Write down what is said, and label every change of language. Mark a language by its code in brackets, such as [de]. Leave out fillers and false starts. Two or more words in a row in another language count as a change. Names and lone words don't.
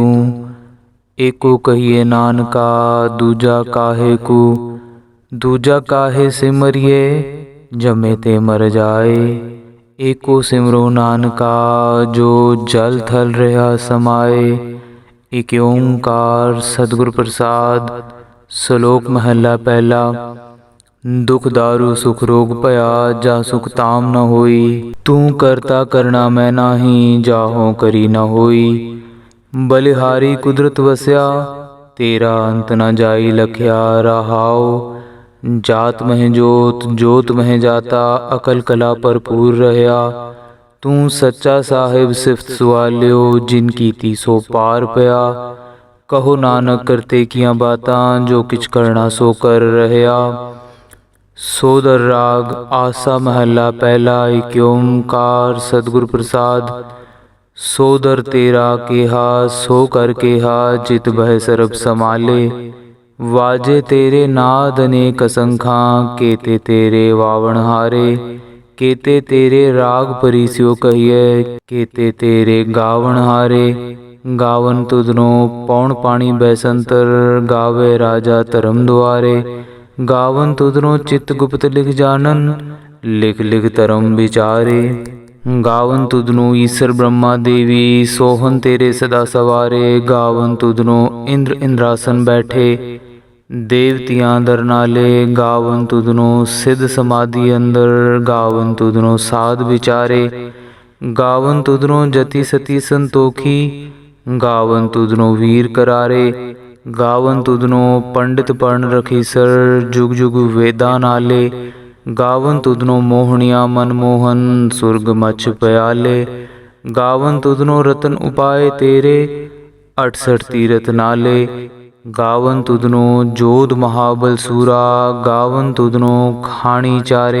[pa] ਏਕੋ ਕਹੀਐ ਨਾਨਕਾ ਦੂਜਾ ਕਾਹੇ ਕੋ, ਦੂਜਾ ਕਾਹੇ ਸਿਮਰੀਐ ਜੰਮੈ ਤੇ ਮਰਿ ਜਾਇ। ਏਕੋ ਸਿਮਰੋ ਨਾਨਕਾ ਜੋ ਜਲਿ ਥਲਿ ਰਹਿਆ ਸਮਾਇ। ਇੱਕ ਓਅੰਕਾਰ ਸਤਿਗੁਰ ਪ੍ਰਸਾਦਿ। ਸਲੋਕ ਮਹਲਾ ਪਹਿਲਾ। ਦੁਖੁ ਦਾਰੂ ਸੁਖੁ ਰੋਗੁ ਭਇਆ, ਜਾ ਸੁਖੁ ਤਾਮਿ ਨ ਹੋਈ। ਤੂੰ ਕਰਤਾ ਕਰਣਾ ਮੈ ਨਾਹੀ, ਜਾਹੋ ਕਰੀ ਨ ਹੋਈ। ਬਲਿਹਾਰੀ ਕੁਦਰਤਿ ਵਸਿਆ, ਤੇਰਾ ਅੰਤੁ ਨ ਜਾਈ ਲਖਿਆ। ਰਹਾਉ ਜਾਤਿ ਮਹਿ ਜੋਤਿ, ਜੋਤਿ ਮਹਿ ਜਾਤਾ, ਅਕਲ ਕਲਾ ਭਰਪੂਰਿ ਰਹਿਆ। ਤੂੰ ਸਚਾ ਸਾਹਿਬੁ ਸਿਫਤਿ ਸੁਆਲਿਉ, ਜਿਨਿ ਕੀਤੀ ਸੋ ਪਾਰਿ ਪਇਆ। ਕਹੁ ਨਾਨਕ ਕਰਤੇ ਕੀਆ ਬਾਤਾ, ਜੋ ਕਿਛੁ ਕਰਣਾ ਸੁ ਕਰਿ ਰਹਿਆ। ਸੋਦਰੁ ਰਾਗੁ ਆਸਾ ਮਹਲਾ ਪਹਿਲਾ। ਇੱਕ ਓਅੰਕਾਰ ਸਤਿਗੁਰ ਪ੍ਰਸਾਦਿ। ਸੋਦਰੁ ਤੇਰਾ ਕੇਹਾ ਸੋ ਕਰ ਕੇਹਾ, ਜਿਤੁ ਬਹਿ ਸਰਬ ਸਮਾਲੇ। ਵਾਜੇ ਤੇਰੇ ਨਾਦ ਅਨੇਕ ਅਸੰਖਾ, ਕੇਤੇ ਤੇਰੇ ਵਾਵਣ ਹਾਰੇ। ਕੇਤੇ ਤੇਰੇ ਰਾਗ ਪਰਿਸਿਓ ਕਹੀਐ, ਕੇਤੇ ਤੇਰੇ ਗਾਵਣ ਹਾਰੇ। ਗਾਵਨਿ ਤੁਧਨੋ ਪਉਣੁ ਪਾਣੀ ਬੈਸੰਤਰੁ, ਗਾਵੈ ਰਾਜਾ ਧਰਮੁ ਦੁਆਰੇ। ਗਾਵਨਿ ਤੁਧਨੋ ਚਿਤੁ ਗੁਪਤੁ ਲਿਖਿ ਜਾਣਨਿ, ਲਿਖਿ ਲਿਖਿ ਧਰਮੁ ਵੀਚਾਰੇ। ਗਾਵਨਿ ਤੁਧਨੋ ਈਸਰੁ ਬ੍ਰਹਮਾ ਦੇਵੀ, ਸੋਹਨਿ ਤੇਰੇ ਸਦਾ ਸਵਾਰੇ। ਗਾਵਨਿ ਤੁਧਨੋ ਇੰਦ੍ਰ ਇੰਦ੍ਰਾਸਣਿ ਬੈਠੇ, ਦੇਵਤਿਆ ਦਰਿ ਨਾਲੇ। ਗਾਵਨਿ ਤੁਧਨੋ ਸਿਧ ਸਮਾਧੀ ਅੰਦਰਿ, ਗਾਵਨਿ ਤੁਧਨੋ ਸਾਧ ਬੀਚਾਰੇ। ਗਾਵਨਿ ਤੁਧਨੋ ਜਤੀ ਸਤੀ ਸੰਤੋਖੀ, ਗਾਵਨਿ ਤੁਧਨੋ ਵੀਰ ਕਰਾਰੇ। ਗਾਵਨਿ ਤੁਧਨੋ ਪੰਡਿਤ ਪੜਨਿ ਰਖੀਸੁਰ, ਜੁਗੁ ਜੁਗੁ ਵੇਦਾ ਨਾਲੇ। ਗਾਵਨਿ ਤੁਧਨੋ ਮੋਹਣੀਆ ਮਨਮੋਹਨ, ਸੁਰਗ ਮਛ ਪਿਆਲੇ। ਗਾਵਨਿ ਤੁਧਨੋ ਰਤਨ ਉਪਾਏ ਤੇਰੇ, 68 ਤੀਰਥ ਨਾਲੇ। ਗਾਵਨਿ ਤੁਧਨੋ ਜੋਧ ਮਹਾਬਲ ਸੂਰਾ, ਗਾਵਨਿ ਤੁਧਨੋ ਖਾਣੀ ਚਾਰੇ।